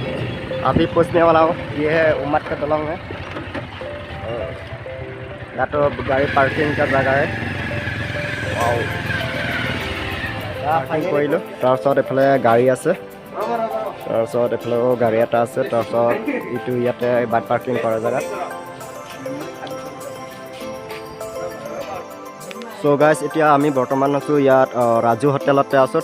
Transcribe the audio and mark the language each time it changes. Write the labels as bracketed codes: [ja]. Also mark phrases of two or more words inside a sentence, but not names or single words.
[hi] अभी पहुंचने वाला हूँ। ये है उम्मत का दलंग है। यहाँ तो गाड़ी पार्किंग का जगह है। [as] কৰিলোঁ তাৰপিছত এফালে গাড়ী আছে, তাৰপিছত এফালে গাড়ী এটা আছে, তাৰপিছত ইটো ইয়াতে [en] bike parking [as] কৰা জেগাত। [en] so guys, [as] এতিয়া আমি বৰ্তমান আছোঁ ইয়াত ৰাজু হোটেলতে আছোঁ।